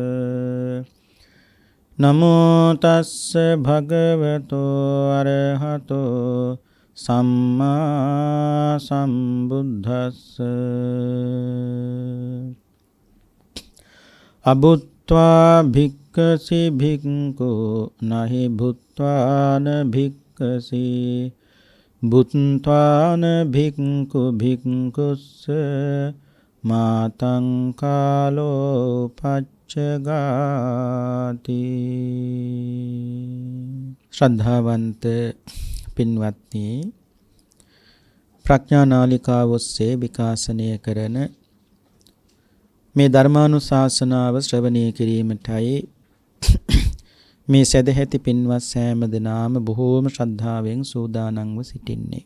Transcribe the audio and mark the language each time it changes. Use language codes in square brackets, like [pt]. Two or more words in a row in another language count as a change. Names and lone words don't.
[pi] නමෝ තස්ස භගවතෝ අරහතෝ සම්මා සම්බුද්දස්ස අබුත්වා භික්ඛසි භික්ඛෝ නහි භුත්වාන භික්ඛසි බුත්වාන භික්ඛු භික්ඛුස්ස මාතං කාලෝ පච්චගාති. [si] ශ්‍රද්ධාවන්ත පින්වත්නි, ප්‍රඥා නාලිකාව ඔස්සේ විකාශනය කරන මේ ධර්මානුශාසනාව ශ්‍රවණය කිරීමටයි මේ සදැහැති පින්වත් සෑම දෙනාම බොහෝම ශ්‍රද්ධාවෙන් සූදානම්ව සිටින්නේ.